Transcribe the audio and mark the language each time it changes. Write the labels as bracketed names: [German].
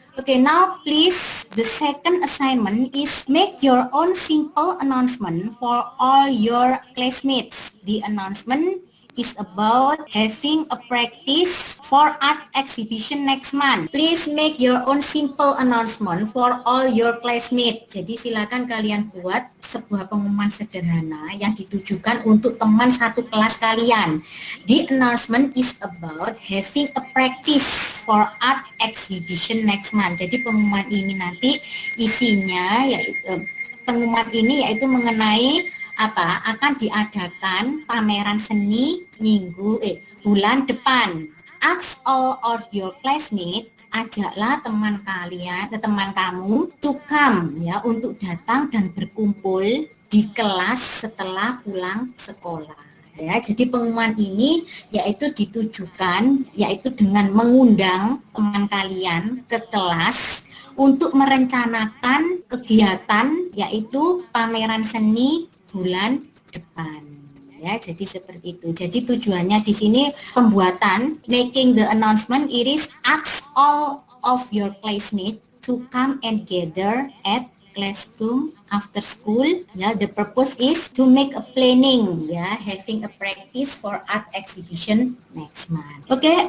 [English] Okay, now please, the second assignment is make your own simple announcement for all your classmates. The announcement is about having a practice for art exhibition next month. Please make your own simple announcement for all your classmates. [Indonesian] Jadi silakan kalian buat sebuah pengumuman sederhana yang ditujukan untuk teman satu kelas kalian. [English] The announcement is about having a practice for art exhibition next month. [Indonesian] Jadi pengumuman ini nanti isinya yaitu mengenai akan diadakan pameran seni bulan depan. [English] Ask all of your classmates, [Indonesian] ajaklah teman kamu [English] to come [Indonesian] ya, untuk datang dan berkumpul di kelas setelah pulang sekolah. Ya, jadi pengumuman ini ditujukan dengan mengundang teman kalian ke kelas untuk merencanakan kegiatan yaitu pameran seni bulan depan. Ya, jadi seperti itu. Jadi tujuannya di sini pembuatan [English] making the announcement, it is ask all of your classmates to come and gather at classroom after school. Yeah, the purpose is to make a planning. Yeah, having a practice for art exhibition next month. Okay.